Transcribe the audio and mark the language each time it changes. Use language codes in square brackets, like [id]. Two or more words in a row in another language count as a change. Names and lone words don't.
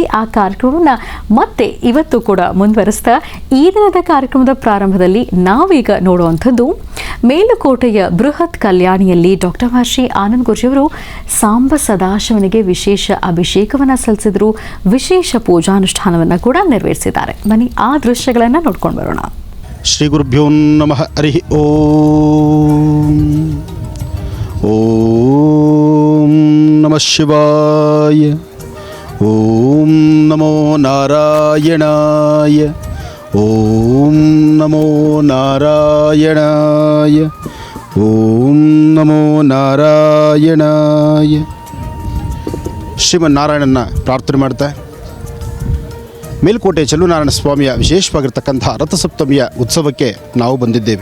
[kn] ಆ ಕಾರ್ಯಕ್ರಮವನ್ನು ಮತ್ತೆ ಇವತ್ತು ಕೂಡ ಮುಂದುವರಿಸ್ತಾ ಈ ದಿನದ ಕಾರ್ಯಕ್ರಮದ ಪ್ರಾರಂಭದಲ್ಲಿ ನಾವೀಗ ನೋಡುವಂಥದ್ದು ಮೇಲುಕೋಟೆಯ ಬೃಹತ್ ಕಲ್ಯಾಣಿಯಲ್ಲಿ ಡಾಕ್ಟರ್ ಮಹರ್ಷಿ ಆನಂದ್ ಗುರೂಜಿಯವರು ಸಾಂಬ ಸದಾಶಿವನಿಗೆ ವಿಶೇಷ ಅಭಿಷೇಕವನ್ನು ಸಲ್ಲಿಸಿದರು. ವಿಶೇಷ ಪೂಜಾನುಷ್ಠಾನವನ್ನು ಕೂಡ ನೆರವೇರಿಸಿದ್ದಾರೆ. ಬನ್ನಿ ಆ ದೃಶ್ಯಗಳನ್ನು ನೋಡ್ಕೊಂಡು ಬರೋಣ. [sa] ಶ್ರೀ ಗುರುಭ್ಯೋ ನಮಃ. ಹರಿ ಓಂ. ಓಂ ನಮಃ ಶಿವಾಯ. ಓಂ ನಮೋ ನಾರಾಯಣಾಯ. ಓಂ ನಮೋ ನಾರಾಯಣಾಯ. ಓಂ ನಮೋ ನಾರಾಯಣಾಯ. [kn] ಶ್ರೀಮನ್ನಾರಾಯಣನ ಪ್ರಾರ್ಥನೆ ಮಾಡ್ತಾ ಮೇಲ್ಕೋಟೆ ಚಲುವನಾರಾಯಣ ಸ್ವಾಮಿಯ ವಿಶೇಷವಾಗಿರ್ತಕ್ಕಂಥ ರಥಸಪ್ತಮಿಯ ಉತ್ಸವಕ್ಕೆ ನಾವು ಬಂದಿದ್ದೇವೆ.